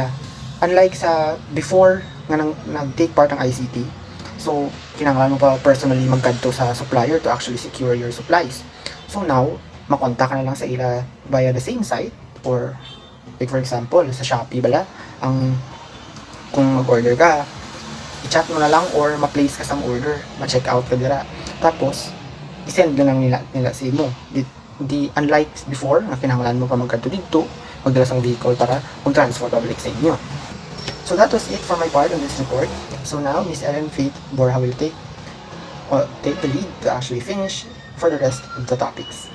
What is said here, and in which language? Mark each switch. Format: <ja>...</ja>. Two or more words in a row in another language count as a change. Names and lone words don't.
<hil>Unlike sa before nga nag-take part ang ICT, so kinahanglan mo pa personally magkadto sa supplier</hil> <en>to actually secure your supplies. So now,</en> <hil>makontak ka na lang sa ila</hil> <en>via the same site, or like for example,</en> <hil>sa Shopee bala, kung mag-order ka, i-chat mo na lang or ma-place ka sa order, ma-check out ka dira. Tapos, i-send na lang nila sa imo. Unlike before, na kinahanglan mo pa magkadto dito, magdala sa vehicle para kung</hil> <en>transport public</en> <hil>sa inyo.</hil> <en>So that was it for my part on this report. So now, Miss Ellen Faith Borja will take the lead to actually finish for the rest of the topics.</en>